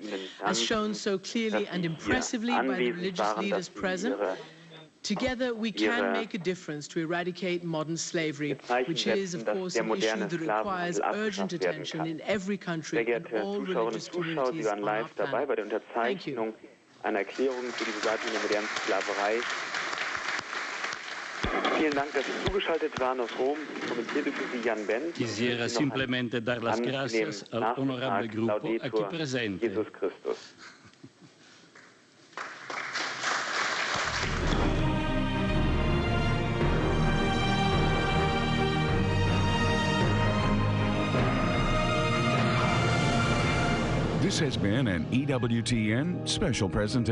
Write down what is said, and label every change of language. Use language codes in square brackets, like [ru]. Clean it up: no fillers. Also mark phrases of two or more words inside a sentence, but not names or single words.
[en] As shown so clearly and impressively by the religious leaders present, together we can make a difference to eradicate modern slavery, which is, of course, an issue that requires urgent attention in every country and all religious communities on our planet. Thank you. [de] Eine Erklärung für die Beseitigung der modernen Sklaverei. Vielen Dank, dass Sie zugeschaltet waren aus Rom. Kommentierte für Sie Jan Benz. [es] Quisiera simplemente dar las gracias al honorable grupo aquí presente. Jesus Christus. [en] This has been an EWTN special presentation.